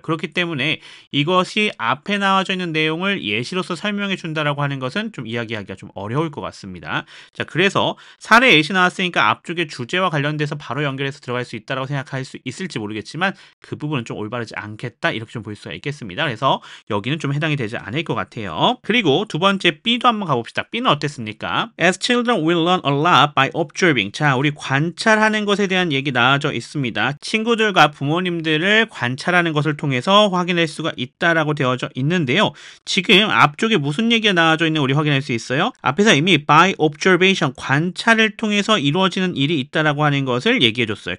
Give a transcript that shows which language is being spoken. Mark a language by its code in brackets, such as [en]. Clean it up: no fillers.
[ko] 그렇기 때문에 이것이 앞에 나와져 있는 내용을 예시로서 설명해 준다라고 하는 것은 좀 이야기하기가 좀 어려울 것 같습니다. 자, 그래서 사례 예시 나왔으니까 앞쪽에 주제와 관련돼서 바로 연결해서 들어갈 수 있다라고 생각할 수 있을지 모르겠지만 그 부분은 좀 올바르지 않겠다 이렇게 좀 볼 수가 있겠습니다. 그래서 여기는 좀 해당이 되지 않을 것 같아요. 그리고 두 번째 B도 한번 가봅시다. B는 어땠습니까? [en] As children will learn a lot by observing. [ko] 자, 우리 관찰하는 것에 대한 얘기 나와져 있습니다. 친구들과 부모님들을 관찰하는 것을 통해서 확인할 수가 있다라고 되어져 있는데요. 지금 앞쪽에 무슨 얘기가 나와져 있는 우리 확인할 수 있어요? 앞에서 이미 [en] by observation, [ko] 관찰을 통해서 이루어지는 일이 있다라고 하는 것을 얘기해 줬어요.